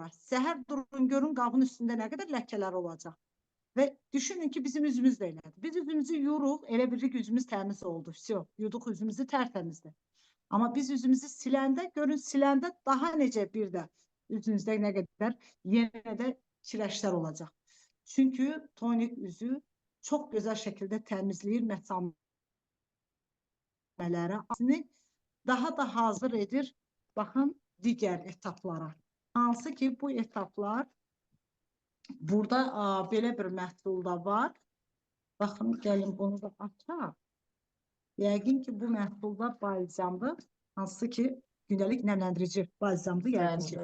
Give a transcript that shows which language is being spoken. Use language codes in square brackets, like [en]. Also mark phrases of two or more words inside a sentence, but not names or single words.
[az] Səhər durun, görün qabın üstündə nə qədər ləkələr olacaq. Və düşünün ki, bizim üzümüz də elədir. Biz üzümüzü yuyuruq, elə bilirik üzümüz təmiz oldu. Yuduq üzümüzü tərtəmizdir. Amma biz üzümüzü siləndə, görün siləndə daha necə bir də üzünüzdə nə qədər yenə də kiləşlər olacaq. [tr] Çünkü tonik üzü çok güzel şekilde temizleyir mesameleri, daha da hazır edir. Bakın diğer etaplara. [az] Hansı ki bu etaplar burada belə bir məhsul da var. Bakın gəlin bunu da açaq. Yəqin ki bu məhsulda balzamdır. Hansı ki gündəlik nemlendirici balzamdır yəqin ki.